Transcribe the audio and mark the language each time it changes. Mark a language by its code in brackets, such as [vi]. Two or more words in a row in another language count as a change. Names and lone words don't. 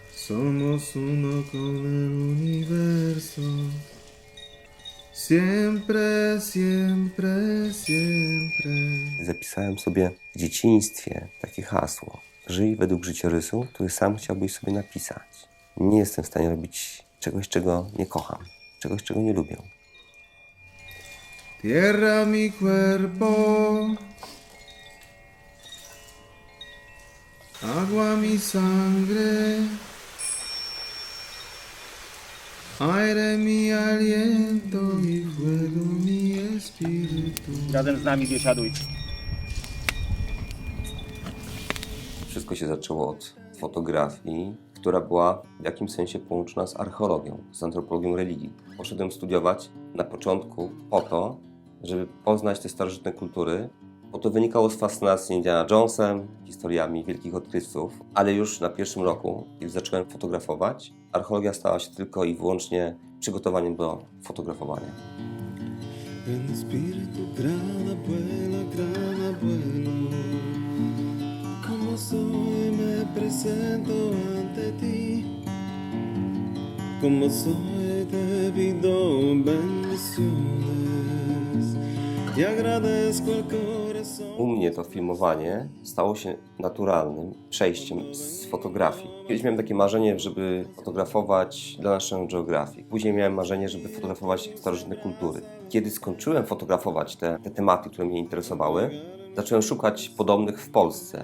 [es] Somos uno con el universo. Siempre, siempre, siempre. [pl] Zapisałem sobie w dzieciństwie takie hasło. Żyj według życiorysu, który sam chciałbyś sobie napisać. Nie jestem w stanie robić czegoś, czego nie kocham. Czegoś, czego nie lubię. [es] Tierra mi cuerpo. Agua mi sangre. Aire mi aliento y fuego mi espíritu. [pl] Razem z nami biesiaduj. Wszystko się zaczęło od fotografii, która była w jakimś sensie połączona z archeologią, z antropologią religii. Poszedłem studiować na początku po to, żeby poznać te starożytne kultury, bo to wynikało z fascynacji Indiana Jonesem, historiami wielkich odkrywców, ale już na pierwszym roku, kiedy zacząłem fotografować, archeologia stała się tylko i wyłącznie przygotowaniem do fotografowania. [es] El espíritu gran abuelo, como soy me presento ante ti, como soy te pido bendiciones y agradezco el corazón. [pl] U mnie to filmowanie stało się naturalnym przejściem z fotografii. Kiedyś miałem takie marzenie, żeby fotografować dla National Geographic. Później miałem marzenie, żeby fotografować starożytne kultury. Kiedy skończyłem fotografować te tematy, które mnie interesowały, zacząłem szukać podobnych w Polsce.